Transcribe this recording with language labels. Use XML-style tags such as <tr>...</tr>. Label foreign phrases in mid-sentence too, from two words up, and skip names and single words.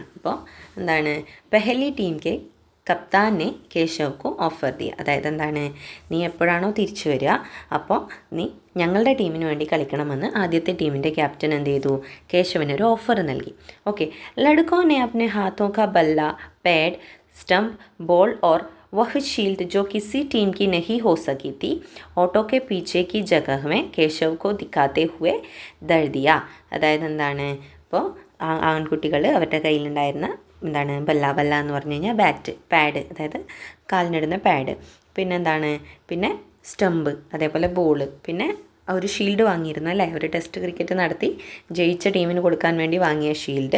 <ml>അപ്പോൾ എന്താണ്,</ml> <hi>पहली टीम के कप्ताने केशव को ऑफर दिया.</hi> <ml>അതായത് എന്താണ്, നീ എപ്പോഴാണോ തിരിച്ചു വരിക അപ്പോൾ നീ ഞങ്ങളുടെ ടീമിന് വേണ്ടി കളിക്കണമെന്ന് ആദ്യത്തെ ടീമിൻ്റെ ക്യാപ്റ്റൻ എന്ത് ചെയ്തു, കേശവന് ഒരു ഓഫർ നൽകി.</ml> <hi>ഓക്കെ, लड़कों ने अपने हाथों का बल्ला पैड स्टंप बॉल और वह शील्ड जो किसी टीम की नहीं हो सकी थी ऑटो के पीछे की जगह में केशव को दिखाते हुए दर दिया.</hi> <ml>അതായത് എന്താണ്, ഇപ്പോൾ ആൺകുട്ടികൾ അവരുടെ കയ്യിലുണ്ടായിരുന്ന എന്താണ്, ബല്ല എന്ന് പറഞ്ഞു കഴിഞ്ഞാൽ പാഡ്, അതായത് കാലിനിടുന്ന പാഡ്, പിന്നെന്താണ്, പിന്നെ സ്റ്റമ്പ്, അതേപോലെ ബോൾ, പിന്നെ ഒരു ഷീൽഡ് വാങ്ങിയിരുന്നു അല്ലേ, ഒരു</ml> <en>test cricket</en> <ml>നടത്തി ജയിച്ച ടീമിന് കൊടുക്കാൻ വേണ്ടി വാങ്ങിയ ഷീൽഡ്.</ml>